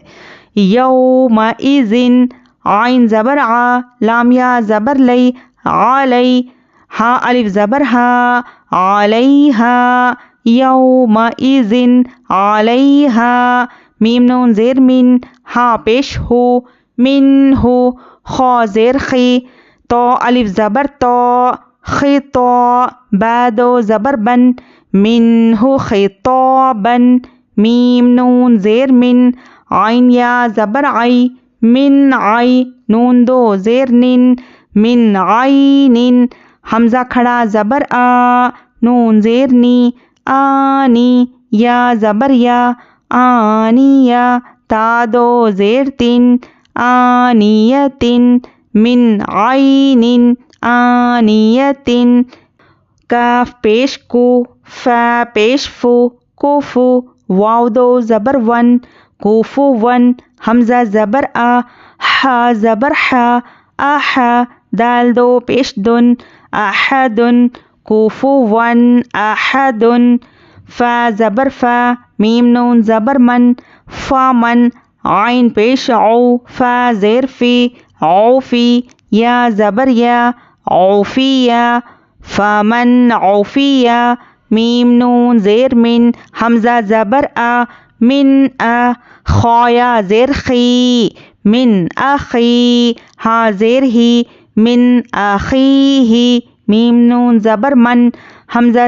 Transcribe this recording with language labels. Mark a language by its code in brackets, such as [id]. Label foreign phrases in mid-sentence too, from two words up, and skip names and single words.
[ur] یوم ایزن، عین زبر آ، لام یا زبر لئی، علی، ہا الف زبر ہا، علیہا، [ar] یوم ایزن علیہا، [ur] میم نون زیر من، ہا پیش ہو، من ہو، خا زیر خی، تو الف زبر تو، خطا، بادو زبر بن، من ہو خطابن، میم نون زیر من، عین یا زبر آئی، من آئی، نون دو زیر نن، من عینن، حمزہ کھڑا زبر آ، نون زیر نی، آنی، یا زبر یا، آنیہ، تا دو زیر تن، [ar] آنیتن، من عینن، آنیتن، [ur] کاف پیش کو، فا پیش فو، کوفو، واو دو زبر ون، کوفو ون، حمزہ زبر آ، ہا زبر ہا، آہا، دال دو پیش دن، احدن، کوفو ون، احدن، فا زبر فا، میم نون زبر من، فامن، عین پیش او، فا زیر فی، عوفی، یا زبر یا، عوفیہ، [ar] فامن عوفیہ، [ur] میم نون زیر من، حمزہ زبر آ، من آ، خایا زیر خی، من اخی، ہا زیر ہی، من اخیہ، میم نون زبر من، حمزہ